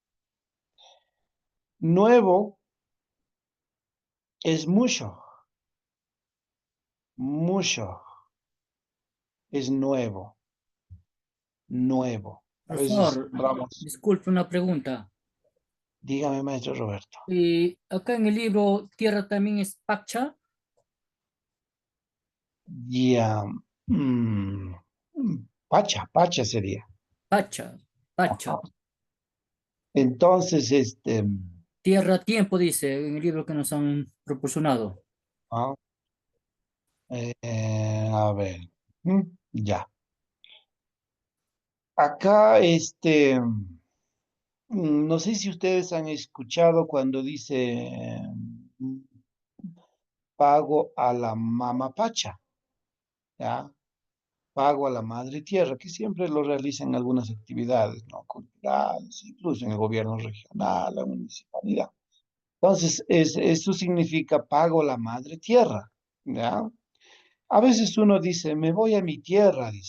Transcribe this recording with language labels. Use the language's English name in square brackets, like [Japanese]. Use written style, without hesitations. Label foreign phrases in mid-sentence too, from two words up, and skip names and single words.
[Spanish] Nuevo es mucho, mucho es nuevo, nuevo. A veces Profesor, vamos, disculpe una pregunta. dígame, maestro Roberto. Y acá en el libro Tierra también es Pacha. Ya, mm, [Quechua] pacha, pacha [Spanish] sería. [Quechua] Pacha, Pacha. [Spanish] Ajá. Entonces, Tierra tiempo dice en el libro que nos han proporcionado. ah, a ver, ya. Acá, no sé si ustedes han escuchado cuando dice pago a la [Quechua] mama pacha, [Spanish] ¿ya? Pago a la madre tierra, que siempre lo realizan en algunas actividades, ¿no? Culturales, incluso en el gobierno regional, la municipalidad. Entonces, eso significa pago a la madre tierra, ¿ya? A veces uno dice, me voy a mi tierra, dice.